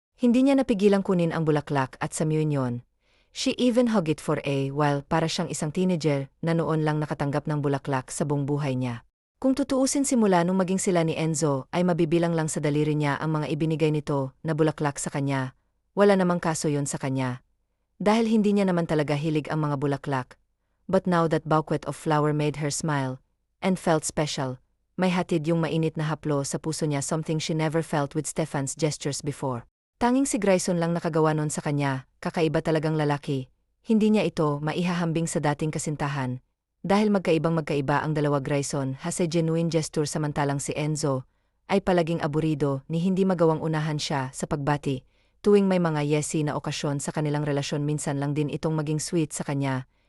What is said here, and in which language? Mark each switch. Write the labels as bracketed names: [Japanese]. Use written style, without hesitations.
[Filipino] Hindi niya napigilang kunin ang bulaklak at samyuin yon. [English] She even hugged it for a while [Filipino] para siyang isang teenager na noon lang nakatanggap ng bulaklak sa buong buhay niya. Kung tutuusin simula nung maging sila ni Enzo ay mabibilang lang sa daliri niya ang mga ibinigay nito na bulaklak sa kanya. Wala namang kaso yon sa kanya. Dahil hindi niya naman talaga hilig ang mga bulaklak. [English] But now that bouquet of flower made her smile, and felt special, [Filipino] may hatid yung mainit na haplo sa puso niya [English] something she never felt with Stefan's gestures before. [Filipino] Tanging si Grayson lang nakagawa nun sa kanya, kakaiba talagang lalaki. Hindi niya ito maihahambing sa dating kasintahan. Dahil magkaiba ang dalawa [English] Grayson has a genuine gesture [Filipino] samantalang si Enzo ay palaging aburido ni hindi magawang unahan siya sa pagbati. Tuwing may mga yesi na okasyon sa kanilang relasyon minsan lang din itong maging sweet sa kanya,